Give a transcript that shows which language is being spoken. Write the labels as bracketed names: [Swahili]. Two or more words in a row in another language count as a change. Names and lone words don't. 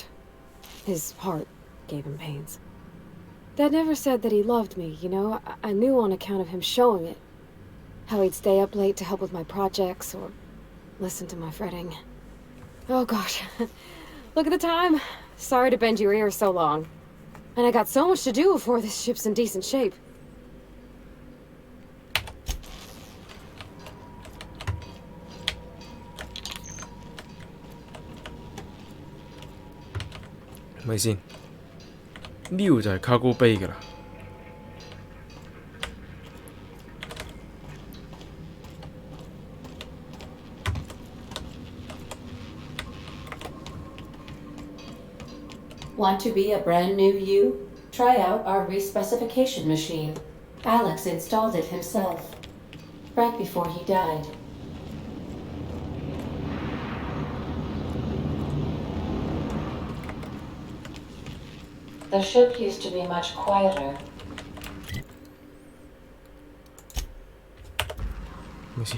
[English] His heart gave him pains. Dad never said that he loved me, you know? I knew on account of him showing it. How he'd stay up late to help with my projects or listen to my fretting. Oh gosh, look at the time. Sorry to bend your ear so long. And I got so much to do before this ship's in decent shape. [Cantonese] 咪先？呢度就係 Cargo Bay 㗎啦。 [English] Want to be a brand new you? Try out our respecification machine. Alex installed it himself. right before he died. The ship used to be much quieter. [Cantonese] 咩先？